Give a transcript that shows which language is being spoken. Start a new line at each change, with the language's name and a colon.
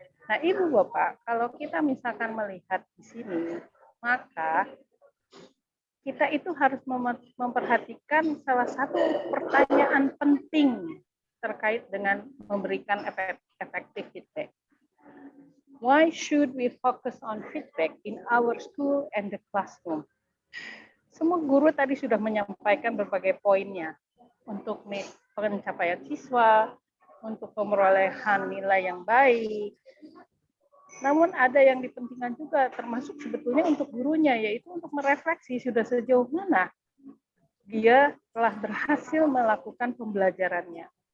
Indonesian: Nah, Ibu Bapak, kalau kita misalkan melihat di sini, maka kita itu harus memperhatikan salah satu pertanyaan penting terkait dengan memberikan effective feedback.
English: Why should we focus on feedback in our school and the classroom?
Indonesian: Semua guru tadi sudah menyampaikan berbagai poinnya untuk pencapaian siswa, untuk pemerolehan nilai yang baik. Namun ada yang dipentingkan juga, termasuk sebetulnya untuk gurunya, yaitu untuk merefleksi sudah sejauh mana dia telah berhasil melakukan pembelajarannya.